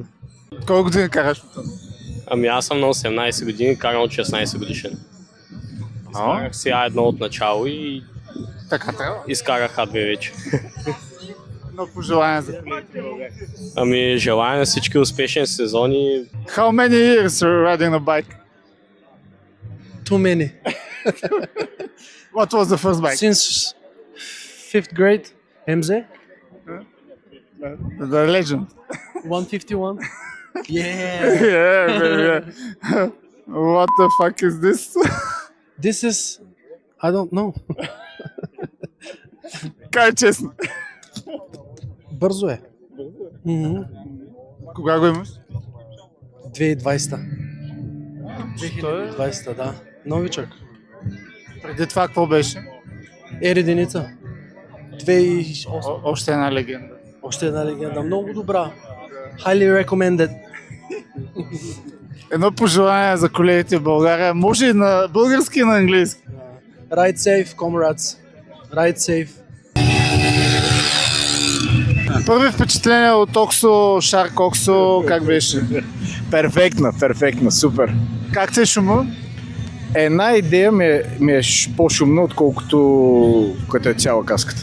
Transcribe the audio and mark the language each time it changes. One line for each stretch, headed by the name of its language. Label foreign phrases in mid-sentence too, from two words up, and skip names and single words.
Bulgarian: От колко години караш мотор? Ами аз съм на 18 години, карам от 16 годишен. Изкарах сега едно от начало и Така трябва. изкарах А2 вече. Едно пожелание за колегите. Ами желая на всички успешни сезони.
English: How many years are you riding a bike? Too many. What was the first bike? Since 5th grade, MZ, The legend. 151. Yeah. Yeah. What the fuck is this? This is, I don't know.
Bulgarian: Кай честно. Бързо е. Кога го имаш? 2020. 2020, да. Новичък. Преди това какво беше? Единица. 2008. Още една легенда. Още една легенда. Много добра.
English: Highly recommended.
Bulgarian: Едно пожелание за колегите в България. Може и на български и на английски.
English: Ride safe, comrades. Ride safe.
Bulgarian: Първи впечатление от Оксо, Шарк Оксо, как беше? Перфектна, супер. Как ти е шума? Една идея ми е по-шумна, отколкото като е цяла каската.